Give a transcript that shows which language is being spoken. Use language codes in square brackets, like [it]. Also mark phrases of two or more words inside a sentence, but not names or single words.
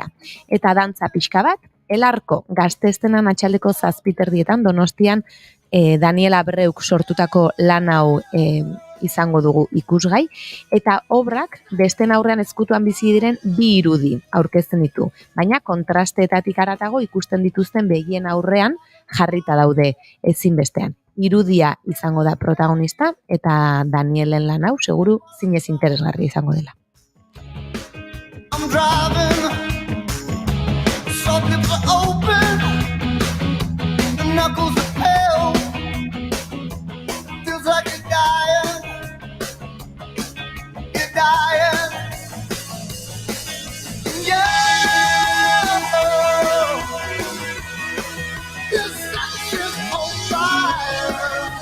[eu] Eta dantza pixka bat, El Arko, Gazteztenan atxaldeko 7:30 Donostian, Daniel Abreuk sortutako lan hau izango dugu ikusgai, eta obrak besten aurrean ezkutuan bizi diren 2 irudi aurkezten ditu, baina kontrasteetatik haratago ikusten dituzten begien aurrean jarrita daude ezinbestean. Irudia izango da protagonista, eta Danielen lan hau seguru zinez interesgarri izango dela. [en] I'm driving, sockets are open, the knuckles are pale, feels like you're dying, yeah, this section's on fire,